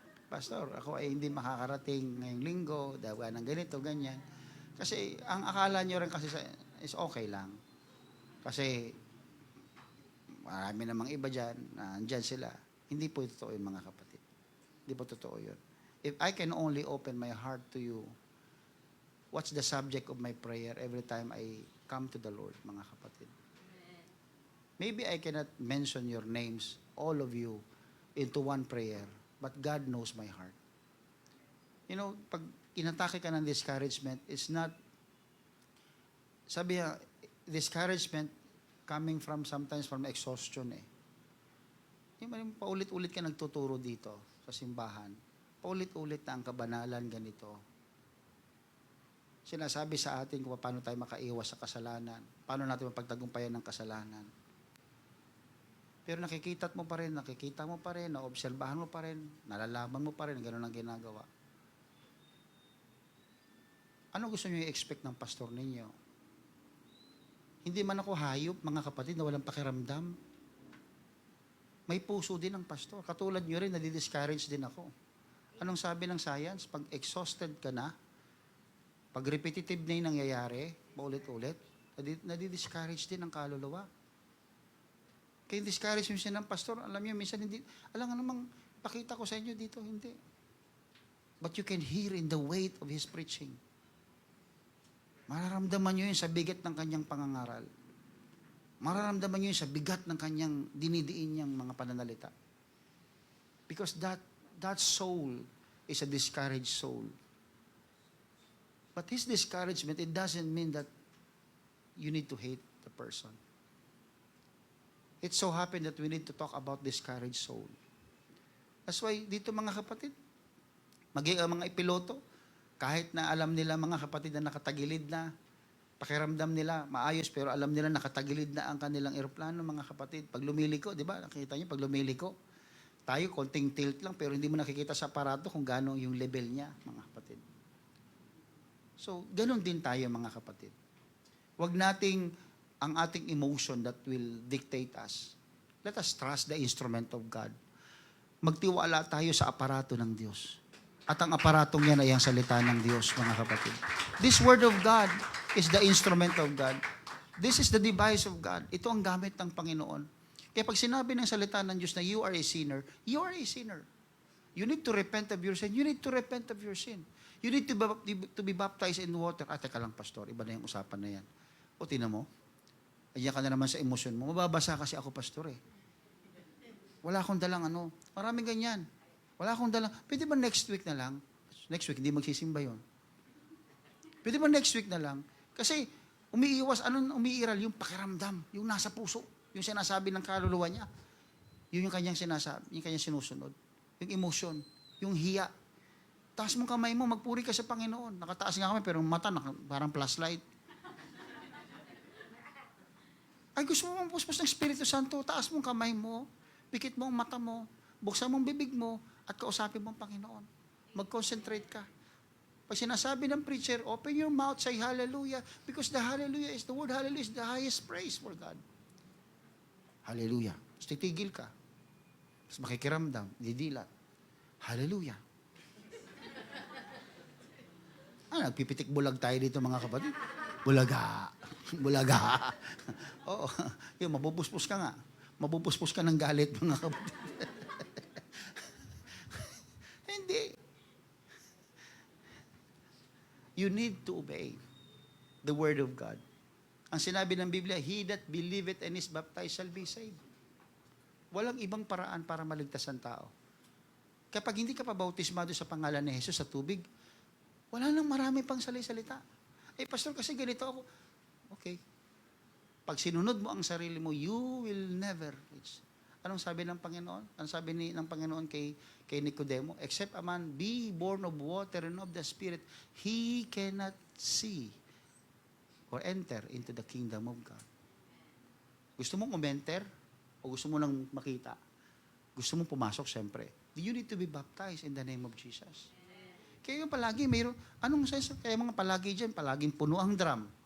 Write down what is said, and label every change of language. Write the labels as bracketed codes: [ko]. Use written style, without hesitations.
[tl] Pastor, ako ay hindi makakarating ngayong linggo, dahil ng ganito, ganyan. Kasi ang akala nyo rin kasi is okay lang. Kasi marami namang iba dyan, andyan sila. Hindi po totoo yung mga kapatid. Hindi po totoo yun. [en] If I can only open my heart to you, what's the subject of my prayer every time I come to the Lord, [tl] mga kapatid? [en] Maybe I cannot mention your names, all of you, into one prayer, but God knows my heart. You know, [tl] pag inatake ka ng [en] discouragement, it's not, [tl] sabi niya, [en] discouragement coming sometimes from exhaustion eh. [tl] Yung paulit-ulit ka nagtuturo dito sa simbahan. Paulit-ulit na ang kabanalan ganito. Sinasabi sa atin kung paano tayo makaiwas sa kasalanan. Paano natin mapagtagumpayan ng kasalanan. Pero nakikita mo pa rin, naobserbahan mo pa rin, nalalaman mo pa rin, gano'n ang ginagawa. Ano gusto niyo i-expect ng pastor ninyo? Hindi man ako hayop, mga kapatid, na walang pakiramdam. May puso din ang pastor. Katulad niyo rin, nadi-discourage din ako. Anong sabi ng science? Pag exhausted ka na, pag repetitive na yung nangyayari, paulit-ulit, nadi-discourage din ang kaluluwa. Kaya discourage mo siya ng pastor, alam niyo, minsan hindi, alam nga namang, pakita ko sa inyo dito, hindi. [en] But you can hear in the weight of his preaching. [tl] Mararamdaman niyo yun sa bigat ng kanyang pangangaral. Mararamdaman niyo yun sa bigat ng kanyang dinidiin niyang mga pananalita. [en] Because that soul is a discouraged soul. But his discouragement, it doesn't mean that you need to hate the person. It so happened that we need to talk about discouraged soul. [tl] That's why dito mga kapatid, mga ipiloto, kahit na alam nila mga kapatid na nakatagilid na, pakiramdam nila maayos pero alam nila nakatagilid na ang kanilang eroplano mga kapatid. Pag lumiliko, di ba? Nakikita niyo pag lumiliko, tayo konting tilt lang pero hindi mo nakikita sa aparato kung gaano yung level niya mga kapatid. So, ganun din tayo mga kapatid. Huwag nating ang ating emotion [en] that will dictate us. Let us trust the instrument of God. [tl] Magtiwala tayo sa aparato ng Diyos. At ang aparatong yan ay ang salita ng Diyos, mga kapatid. [en] This word of God is the instrument of God. This is the device of God. [tl] Ito ang gamit ng Panginoon. Kaya pag sinabi ng salita ng Diyos na [en] you are a sinner, you are a sinner. You need to repent of your sin. You need to repent of your sin. You need to be baptized in water. [tl] Teka lang, pastor, iba na yung usapan na yan. O, tinan mo, ayan ka na naman sa emosyon mo. Mababasa kasi ako, pastor eh. Wala akong dalang maraming ganyan. Wala akong dalang, pwede ba next week na lang? Next week, hindi magsisimba yun. Pwede ba next week na lang? Kasi, umiiral yung pakiramdam, yung nasa puso, yung sinasabi ng kaluluwa niya. Yun yung kanyang sinasabi, yung kanyang sinusunod. Yung emotion, yung hiya. Taas mong kamay mo, magpuri ka sa Panginoon. Nakataas nga kamay, pero mata, parang flashlight. Ay, gusto mo puspos ng Espiritu Santo, taas mong kamay mo, pikit mo ang mata mo, buksan mong bibig mo, at kausapin mo ang Panginoon. Mag-concentrate ka. Pag sinasabi ng [en] preacher, open your mouth, say hallelujah, because the word hallelujah is the highest praise for God. [tl] Hallelujah. Tapos titigil ka. Tapos makikiramdam, didilat. Hallelujah. Nagpipitik bulag tayo dito mga kapatid. Bulaga. Bulaga. Oo. Yung mabupuspos ka nga. Mabupuspos ka ng galit mga kapatid. Hindi. [en] You need to obey the word of God. [tl] Ang sinabi ng Biblia, [en] he that believeth and is baptized shall be saved. [tl] Walang ibang paraan para maligtas ang tao. Kapag hindi ka pa bautismado sa pangalan ni Jesus sa tubig, wala nang marami pang salita. Pastor, kasi ganito ako. Okay. Pag sinunod mo ang sarili mo, [en] you will never reach. [tl] Anong sabi ng Panginoon? Anong sabi ng Panginoon kay Nicodemo? [en] Except a man be born of water and of the Spirit, he cannot see or enter into the kingdom of God. [tl] Gusto mong umenter o gusto mo lang makita? Gusto mong pumasok, siyempre. [en] You need to be baptized in the name of Jesus. [tl] Kaya yung palagi, mayroon, kaya mga palagi dyan, palaging puno ang drum.